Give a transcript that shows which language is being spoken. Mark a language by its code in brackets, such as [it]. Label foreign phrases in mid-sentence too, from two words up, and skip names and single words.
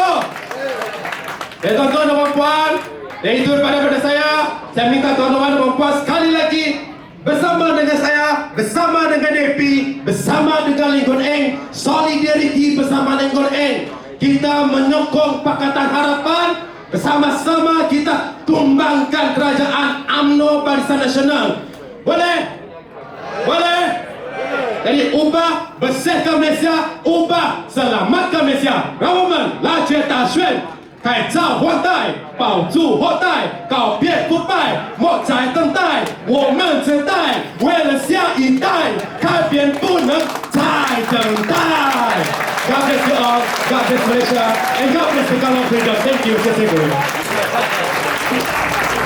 [ms] Tuan-tuan dan puan-puan, dan itu daripada saya minta tuan-tuan dan puan sekali lagi bersama dengan saya, bersama dengan DP, bersama dengan Lingkon Eng, solidariti bersama Lingkon Eng, kita menyokong Pakatan Harapan. Bersama-sama kita tumbangkan kerajaan UMNO Barisan Nasional. Boleh? Boleh? Jadi ubah, bersihkan Malaysia, ubah, selamatkan Malaysia. [zh] 让我们拉起大选，改造换代，保住后代，告别腐败，莫再等待。我们这代为了下一代，改变不能再等待。 [en] God bless you all, God bless Malaysia, and God bless the Gulf Freedom. Thank you, [zh] 谢谢各位。